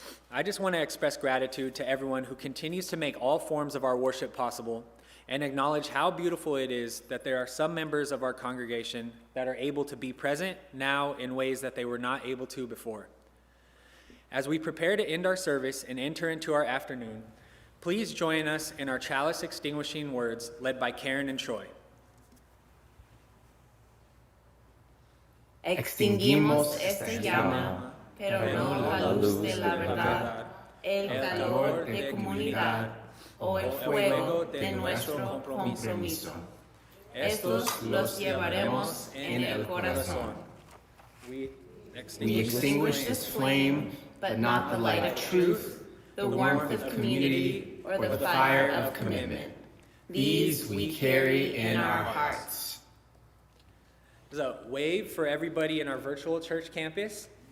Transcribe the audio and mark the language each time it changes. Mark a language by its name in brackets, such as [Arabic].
[English] I just want to express gratitude to everyone who continues to make all forms of our worship possible and acknowledge how beautiful it is that there are some members of our congregation that are able to be present now in ways that they were not able to before. As we prepare to end our service and enter into our afternoon, please join us in our chalice extinguishing words led by Karen and Troy. [Spanish] Extinguimos esta llama, pero no la luz de la verdad, el calor de comunidad o el fuego de nuestro compromiso. Estos los llevaremos en el corazón. [English] We We extinguish this flame, but not the light of truth, the warmth of community, or the fire of commitment. These we carry in our hearts. There's a wave for everybody in our virtual church campus.